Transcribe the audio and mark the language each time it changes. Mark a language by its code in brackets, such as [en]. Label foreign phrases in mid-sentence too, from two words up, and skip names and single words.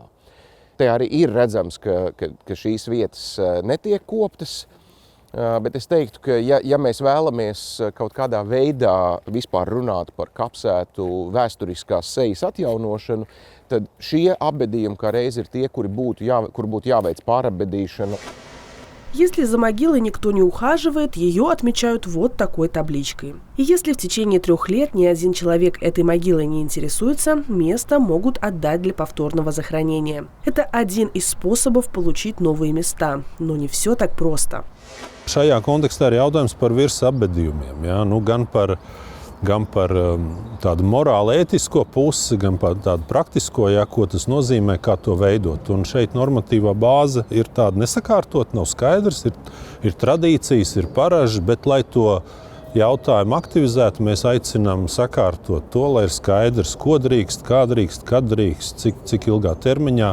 [lv] Te arī ir redzams, ka šīs vietas netiek koptas, bet es teiktu, ka ja mēs vēlamies kaut kādā veidā vispār runāt par kapsētu vēsturiskās sejas atjaunošanu, tad šie apbedījumi kā reiz ir tie, kur būtu jāveic pārapbedīšana. [ru] Если за могилой никто не ухаживает, ее отмечают вот такой табличкой. И если в течение 3 лет ни один человек этой могилой не интересуется, место могут отдать для повторного захоронения. Это один из способов получить новые места, но не все так просто. [lv] Šajā kontekstā ir jautājums par virsapbedījumiem, ja? Gan par tādu morāli ētisko pusi, gan par tādu praktisko, ja, ko tas nozīmē, kā to veidot. Un šeit normatīvā bāze ir tāda nesakārtot, nav skaidrs, ir tradīcijas, ir paraži, bet lai to jautājumu aktivizētu, mēs aicinām sakārtot to, lai ir skaidrs, ko drīkst, kā drīkst, kad drīkst, cik ilgā termiņā.